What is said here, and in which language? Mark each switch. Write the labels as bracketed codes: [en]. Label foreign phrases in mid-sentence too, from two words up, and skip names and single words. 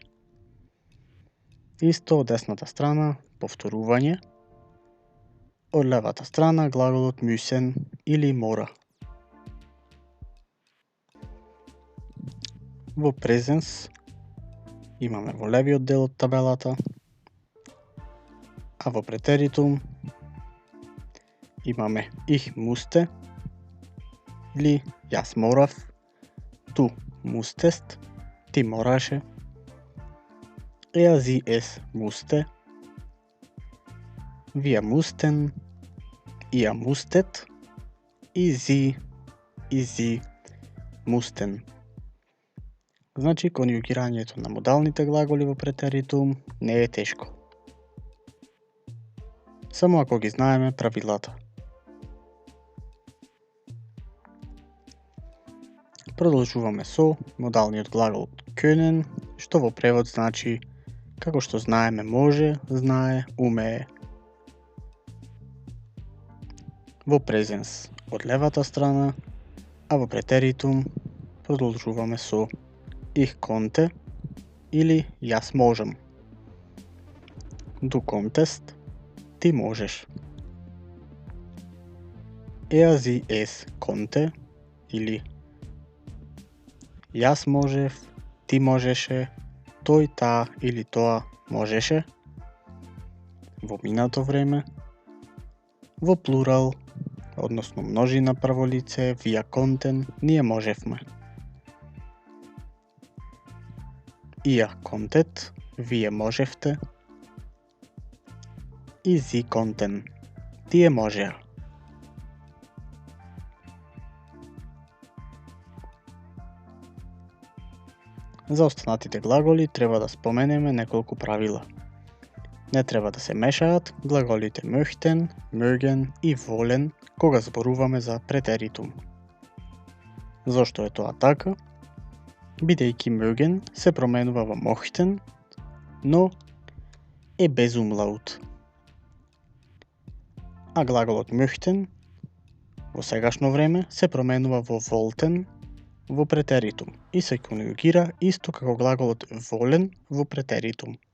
[mk] Исто од десната страна повторување, од левата страна глаголот müssen или мора. Во презенс имаме во левиот дел од табелата а во претеритум имаме [de] ich musste [mk] или јас морав, [de] du musstest, [mk] ти мораше, [de] sie es musste, wir mussten, ihr musstet и sie mussten. [mk] Значи, конјугирањето на модалните глаголи во претеритум не е тешко. Само ако ги знаеме правилата. Продолжуваме со модалниот глагол können, што во превод значи како што знаеме може, знае, умее. Во презенс од левата страна, а во претеритум продолжуваме со [de] ich konnte [mk] или јас можам. [de] Du konntest, [mk] ти можеш. [de] Sie es konnte [mk] или јас можев, ти можеше, тој, таа или тоа можеше. Во минато време. Во плурал, односно множина прво лице, [de] wir konnten, [mk] ние можевме. [de] Ihr konntet, [mk] вие можевте. [de] И sie konnten, [mk] тие можеа. За останатите глаголи треба да споменеме неколку правила. Не треба да се мешаат глаголите möchten, mögen и wollen кога зборуваме за претеритум. Зошто е тоа така? Бидејќи mögen се променува во mochten, но е без умлаут. А глаголот möchten во сегашно време се променува во wollten во претеритум и се конјугира исто како глаголот wollen во претеритум.